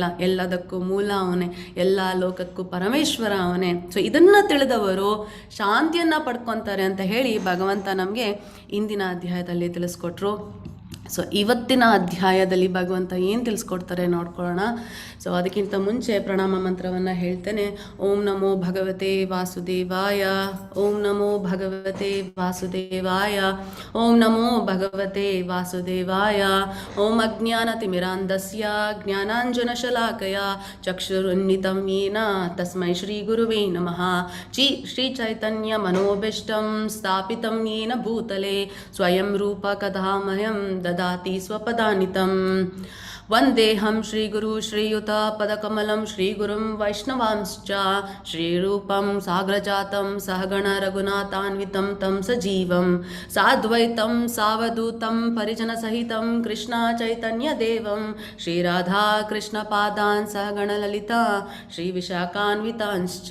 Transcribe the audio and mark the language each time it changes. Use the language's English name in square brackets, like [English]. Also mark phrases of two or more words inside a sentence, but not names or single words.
[Kannada] ಎಲ್ಲದಕ್ಕೂ ಮೂಲ ಅವನೇ, ಎಲ್ಲ ಲೋಕಕ್ಕೂ ಪರಮೇಶ್ವರ ಅವನೇ. ಸೊ ಇದನ್ನು ತಿಳಿದವರು ಶಾಂತಿಯನ್ನು ಪಡ್ಕೊತಾರೆ ಅಂತ ಹೇಳಿ ಭಗವಂತ ನಮಗೆ ಇಂದಿನ ಅಧ್ಯಾಯದಲ್ಲಿ ತಿಳಿಸ್ಕೊಟ್ರು. ಸೊ ಇವತ್ತಿನ ಅಧ್ಯಾಯದಲ್ಲಿ ಭಗವಂತ ಏನು ತಿಳಿಸ್ಕೊಡ್ತಾರೆ ನೋಡ್ಕೊಳ್ಳೋಣ. ಸೊ ಅದಕ್ಕಿಂತ ಮುಂಚೆ ಪ್ರಣಾಮ ಮಂತ್ರವನ್ನು ಹೇಳ್ತೇನೆ. [Sanskrit] ಓಂ ನಮೋ ಭಗವತೆ ವಾಸುದೇವಾಯ, ಓಂ ನಮೋ ಭಗವತೆ ವಾಸುದೇವಾಯ, ಓಂ ನಮೋ ಭಗವತೆ ವಾಸುದೇವಾಯ. ಓಂ ಅಜ್ಞಾನತಿಮಿರಾಂಧಸ್ಯ ಜ್ಞಾನಾಂಜನಶಲಾಕಯ ಚಕ್ಷುರುನ್ಮಿಲಿತಂ ಯೇನ ತಸ್ಮೈ ಶ್ರೀ ಗುರುವೇ ನಮಃ. ಶ್ರೀ ಚೈತನ್ಯ ಮನೋಭೀಷ್ಟಂ ಸ್ಥಾಪಿತಂ ಯೇನ ಭೂತಲೆ ಸ್ವಯಂ ರೂಪ ಕಥಾಮಯಂ ದದಾತಿ ಸ್ವಪದಾನಿತಂ. ವಂದೇಹಂ ಶ್ರೀಗುರು ಶ್ರೀಯುತ ಪದಕಮಲಂ ಶ್ರೀಗುರುಂ ವೈಷ್ಣವಾಂಶ್ಚ ಶ್ರೀರೂಪಂ ಸಾಗ್ರಜಾತಂ ಸಹಗಣ ರಘುನಾಥಾನ್ವಿತಂ ತಂ ಸಜೀವಂ ಸಾದ್ವೈತಂ ಸಾವಧೂತಂ ಪರಿಜನ ಸಹಿತಂ ಕೃಷ್ಣ ಚೈತನ್ಯ ದೇವಂ ಶ್ರೀರಾಧಾ ಕೃಷ್ಣ ಪಾದಾನ್ ಸಹಗಣ ಲಲಿತಾ ಶ್ರೀ ವಿಶಾಖಾನ್ವಿತಾಂಶ್ಚ.